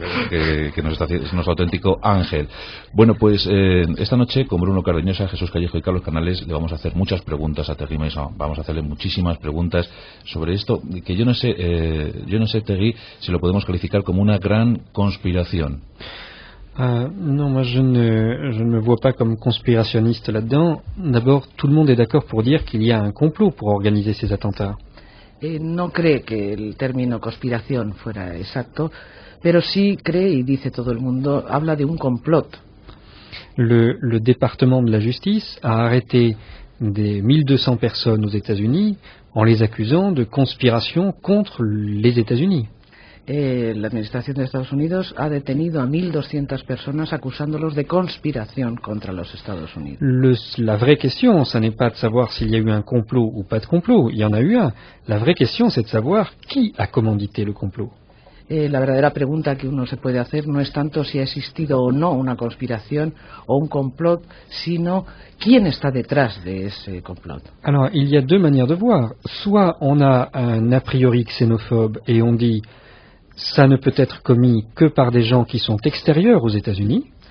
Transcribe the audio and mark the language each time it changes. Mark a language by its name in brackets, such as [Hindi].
[Spanish] que es nuestro auténtico ángel. Bueno, pues esta noche con Bruno Cardeñosa, Jesús Callejo y Carlos Canales le vamos a hacer muchas preguntas a Thierry Meyssan. Vamos a hacerle muchísimas preguntas sobre esto, que yo no sé, Thierry, si lo podemos calificar como una gran conspiración. [French] Non, moi je ne me vois pas comme conspirationniste là-dedans. D'abord, tout le monde est d'accord pour dire qu'il y a un complot pour organiser ces attentats. [Spanish] No cree que el término conspiración fuera exacto, pero sí cree, y dice todo el mundo, habla de un complot. [French] Le département de la justice a arrêté des 1200 personnes aux États-Unis en les accusant de conspiration contre les États-Unis. [Spanish] La administración de Estados Unidos ha detenido a 1.200 personas acusándolos de conspiración contra los Estados Unidos. [French] La vraie question, ça n'est pas de savoir s'il y a eu un complot ou pas de complot. Il y en a eu un. La vraie question, c'est de savoir qui a commandité le complot. [Spanish] La verdadera pregunta que uno se puede hacer no es tanto si ha existido o no una conspiración o un complot, sino quién está detrás de ese complot. [French] Alors, il y a deux manières de voir. Soit on a un a priori xénophobe et on dit ça ne peut être commis que par des gens qui sont extérieurs aux États-Unis.